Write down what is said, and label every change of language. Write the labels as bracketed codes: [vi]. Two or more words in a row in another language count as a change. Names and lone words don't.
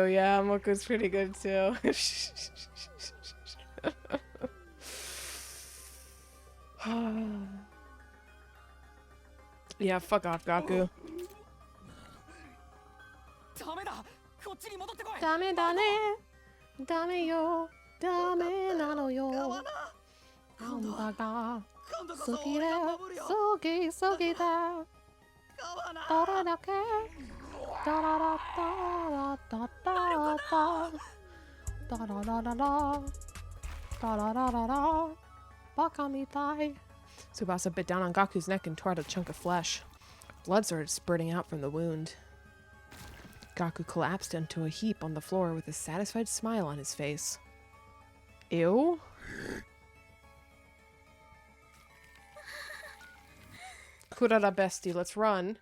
[en] Yeah, Moko's pretty good too. Yeah, fuck off, Gaku. [ja] ダメだね、ダメよ、ダメなのよ. Ambaga, sukire, sugi, sugi da. Dara dake, dara da da da da da. Dara da da da, dara da da da. バカみたい. [en] Tsubasa bit down on Gaku's neck and tore out a chunk of flesh. Blood started spurting out from the wound. Gaku collapsed into a heap on the floor with a satisfied smile on his face. Ew? Kurara bestie, let's run.